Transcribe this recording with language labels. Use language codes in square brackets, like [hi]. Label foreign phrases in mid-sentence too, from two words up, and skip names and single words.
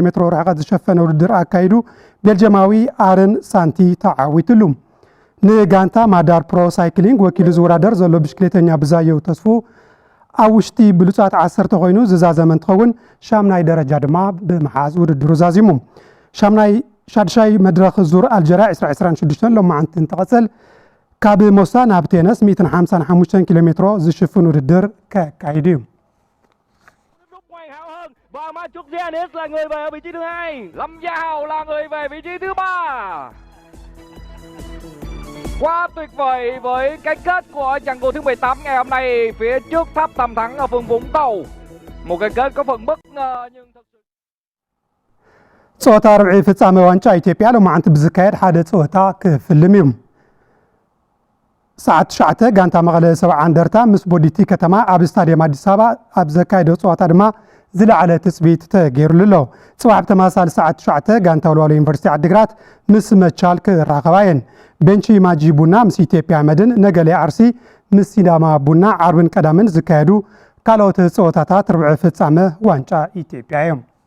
[ti] ሜትሮ ርሕቐት ዝሸፈነ ውድድር ኣካይዱ ቤልጅማዊ ኣረን ሳንቲ ተዓዊትሉ ንጋንታ ማዳር ፕሮ ሳይክሊንግ ወኪሉ ዝወዳደር ዘሎ ብሽክሌተኛ ብዛየው ተስፉ ኣብ ውሽጢ ብሉፃት 10 ኮይኑ ዝዛዘመ እንትኸውን ሻምናይ ደረጃ ድማ ብምሓዝ ውድድሩ ዛዚሙ ሻድሻይ መድረኽ ዙር ኣልጀርያ 2026 ሎማዓንቲ እንትቐፅል ካብ ሞሳ ናብ ቴነስ 155 ኪሎ ሜትሮ ዝሽፍን ውድድር ከካይድ እዩ [vi] Và Machuc Giannis là người về ở vị trí thứ 2. Lâm Gia Hào là người về vị trí thứ 3. Quá tuyệt vời với cái kết của chặng đua thứ 18 ngày hôm nay phía trước tháp Tam Thắng ở phường Vũng Tàu. Một cái kết có phần bất ngờ nhưng thực sự [ti] ፀወታ ርብዒ ፍጻመ ዋንጫ ኢትዮጵያ ሎማዓንቲ ብዝካየድ ሓደ ፀወታ ክፍልም እዩ ሰዓት 9 ጋንታ መቐለ 70 እንደርታ ምስ ቦዲቲ ከተማ ኣብ ስታድየም ኣዲስ ኣበባ ኣብ ዘካየደ ፀወታ ድማ ዝለዓለ ትፅቢት ተገይሩሉ ኣሎ ፅባሕ ብተመሳሳሊ ሰዓት 9 ጋንታ ወልዋሎ ዩኒቨርሲቲ ዓዲግራት ምስ መቻል ክራኸባ እየን ቤንቺ ማጂ ቡና ምስ ኢትዮጵያ መድን ነገሌ ኣርሲ ምስ ሲዳማ ቡና ዓርብን ቀዳምን ዝካየዱ ካልኦት ፀወታታት ርብዒ ፍጻመ ዋንጫ ኢትዮጵያ እዮም